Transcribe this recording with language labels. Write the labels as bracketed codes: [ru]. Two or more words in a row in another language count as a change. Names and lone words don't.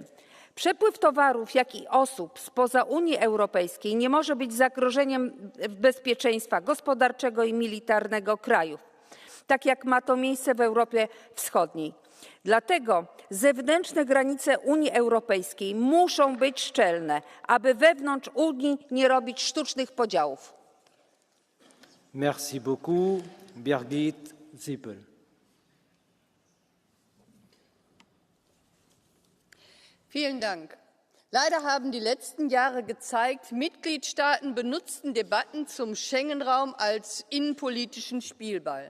[pl] Przepływ towarów, jak i osób spoza Unii Europejskiej nie może być zagrożeniem bezpieczeństwa gospodarczego i militarnego krajów, tak jak ma to miejsce w Europie Wschodniej. Dlatego zewnętrzne granice Unii Europejskiej muszą być szczelne, aby wewnątrz Unii nie robić sztucznych podziałów. [fr] Merci beaucoup. Birgit Sippel. [de] Vielen Dank. Leider haben die letzten Jahre gezeigt, Mitgliedstaaten benutzten Debatten zum Schengen-Raum als innenpolitischen Spielball.